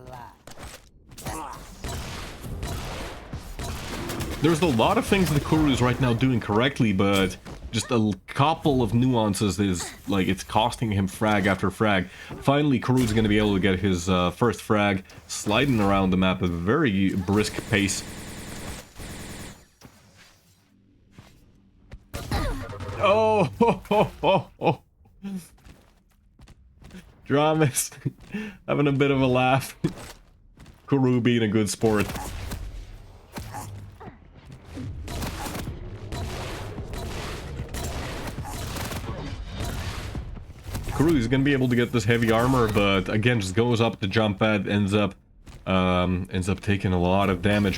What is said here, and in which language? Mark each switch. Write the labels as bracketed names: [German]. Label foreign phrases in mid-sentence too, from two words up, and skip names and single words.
[English] There's a lot of things that Kuru is right now doing correctly, but just a couple of nuances is, like, it's costing him frag after frag. Finally, Kuru's gonna be able to get his first frag, sliding around the map at a very brisk pace. Oh, ho, ho, ho, ho. Dramis having a bit of a laugh. Kuru being a good sport. Kuru is gonna be able to get this heavy armor, but again, just goes up the jump pad, ends up taking a lot of damage.